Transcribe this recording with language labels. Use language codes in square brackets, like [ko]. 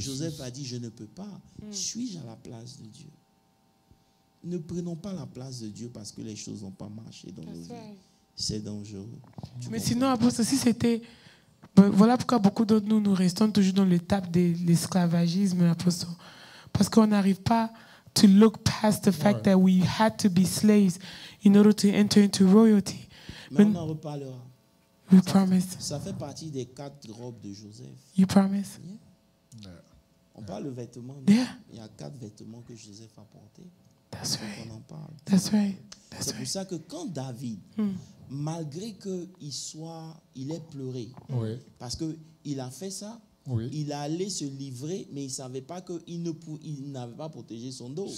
[fr] Joseph a dit, je ne peux pas. Suis-je à la place de Dieu? Ne prenons pas la place de Dieu parce que les choses n'ont pas marché dans nos vies. C'est dangereux. Mais sinon, apôtre, si c'était... Voilà pourquoi beaucoup d'entre nous, nous restons toujours dans l'étape de l'esclavagisme, apôtre. Parce qu'on n'arrive pas [en] to look past the fact that we had to be slaves in order to enter into royalty. [fr] Mais on en reparlera. [en] We promise. [fr] Ça fait partie des 4 robes de Joseph. [en] You promise? [fr] On parle de vêtements. [en] Yeah. [fr] Il y a 4 vêtements que Joseph a portés. [en] That's right. [fr] On en parle. [en] That's right. That's [fr] C'est pour [en] right. [fr] ça que quand David, malgré qu'il ait pleuré, parce qu'il a fait ça, il allait se livrer, mais il ne savait pas qu'il n'avait pas protégé son dos.